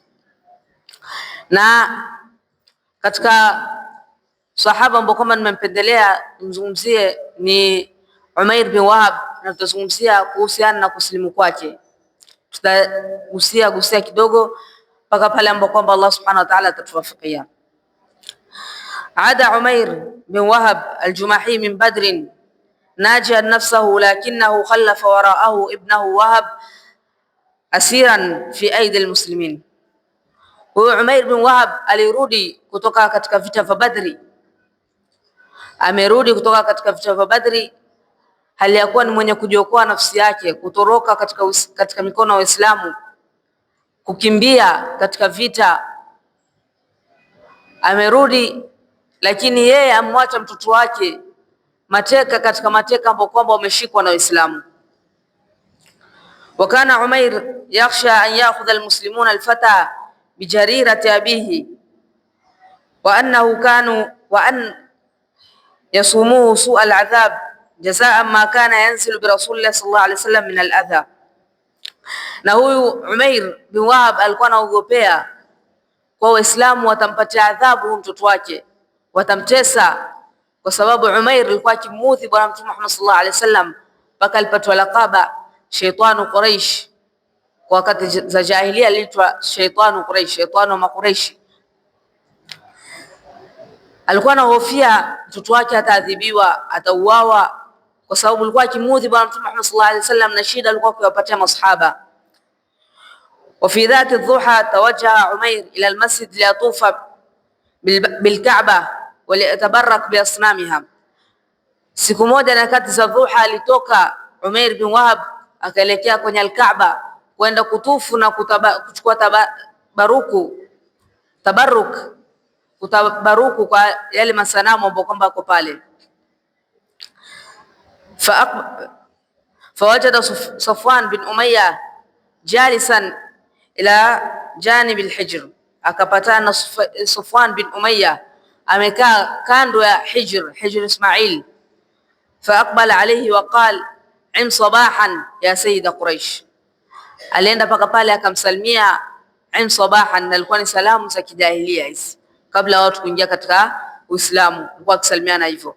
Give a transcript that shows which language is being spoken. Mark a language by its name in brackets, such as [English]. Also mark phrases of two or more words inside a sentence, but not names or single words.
[Swahili] Na katika sahaba ambao kwamba nimempendelea nimzungumzie ni Umair bin Wahab, na tutazungumzia kuhusiana na kusilimu kwake. Tutagusia kidogo mpaka pale ambapo kwamba Allah [Arabic] سبحانه وتعالى [Swahili] atatuwafikia. [Arabic] عاد عمير بن وهب الجمحي من بدر ناجيا نفسه لكنه خلف وراءه ابنه وهبا أسيرا في أيدي المسلمين. [Swahili] Huyu Umair bin Wahab alirudi kutoka katika vita vya Badri, amerudi kutoka katika vita vya Badri hali ya kuwa ni mwenye kujiokoa nafsi yake kutoroka katika mikono ya Waislamu, kukimbia katika vita, amerudi, lakini yeye amwacha mtoto wake mateka katika mateka ambao kwamba wameshikwa na Waislamu. [Arabic] وكان عمير يخشى أن يأخذ المسلمون الفتى بجريرة أبيه وأنه كانوا وأن يسوموه سوء العذاب جزاء ما كان ينزل برسول الله صلى الله عليه وسلم من الأذى. [Swahili] Na huyu Umair bin Wahab alikuwa anaogopea kwa Waislamu watampatia adhabu mtoto wake, watamtesa, kwa sababu Umair alikuwa akimuudhi bwana Mtume Muhammad [Arabic] صلى الله عليه وسلم [Swahili] mpaka alipatwa laqaba Shaytanu Quraish. Kwa wakati za jahiliya aliitwa Shaytanu Quraish, Shaytanu Makuraishi. Alikuwa anahofia mtoto wake ataadhibiwa, atauawa, kwa sababu alikuwa akimuudhi bwana Mtume Muhammad [Arabic] صلى الله عليه وسلم [Swahili] na shida alikuwa akiwapatia masahaba. [Arabic] وفي ذات الضحى توجه عمير إلى المسجد ليطوف بالكعبة وليتبرك بأصنامها. [Swahili] Siku moja nyakati za dhuha alitoka Umair bin Wahab akaelekea kwenye al-Kaaba kwenda kutufu na kuchukua tabaruku kwa yale masanamu ambayo kwamba yako pale. [Arabic] فوجد صفوان بن أمية جالسا إلى جانب الحجر, [Swahili] akapatana Safwan bin Umayya amekaa kando ya hijr Ismail. [Arabic] فأقبل عليه وقال انعم صباحا يا سيد قريش, [Swahili] alienda paka pale akamsalimia [Arabic] انعم صباحا, [Swahili] na alikuwa ni salamu za kijahilia hizi kabla watu kuingia katika Uislamu, alikuwa akisalimiana hivyo.